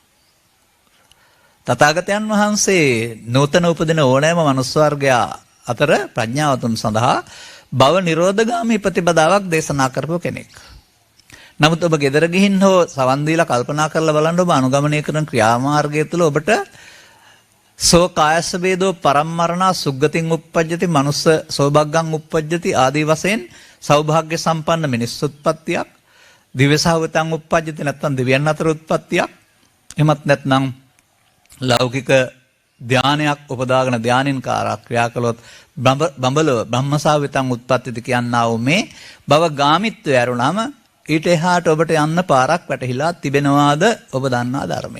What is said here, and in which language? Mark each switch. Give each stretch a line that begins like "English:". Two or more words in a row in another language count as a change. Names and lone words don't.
Sinhala: තථාගතයන් වහන්සේ නූතන උපදින ඕනෑම මනුස්ස වර්ගයා අතර ප්‍රඥාවතුන් සඳහා භව නිරෝධගාමී ප්‍රතිපදාවක් දේශනා කරපු කෙනෙක්. නමුත් ඔබ ගෙදර ගිහින් හෝ සවන් දීලා කල්පනා කරලා බලන්න ඔබ අනුගමනය කරන ක්‍රියාමාර්ගය තුළ ඔබට
Pali: සෝ කායස්ස වේදෝ පරම්මරණා සුග්ගතින් උප්පජ්ජති මනුස්ස සෝභග්ගං උප්පජ්ජති
Sinhala: ආදී වශයෙන් සෞභාග්‍ය සම්පන්න මිනිස් උත්පත්තියක්,
Pali: දිව්‍යසහවතං උප්පජ්ජති
Sinhala: නැත්නම් දෙවියන් අතර උත්පත්තියක්, එමත් නැත්නම් ලෞකික ධානයක් උපදාගෙන ධානින් කාරා ක්‍රියා කළොත් බඹලව බ්‍රහ්මසාවිතං උත්පත්තිද කියනා වූ මේ භව ගාමිත්වය ඇරුණාම ඊට එහාට ඔබට යන්න පාරක් වැටහිලා තිබෙනවාද ඔබ දන්නා ධර්මයේ.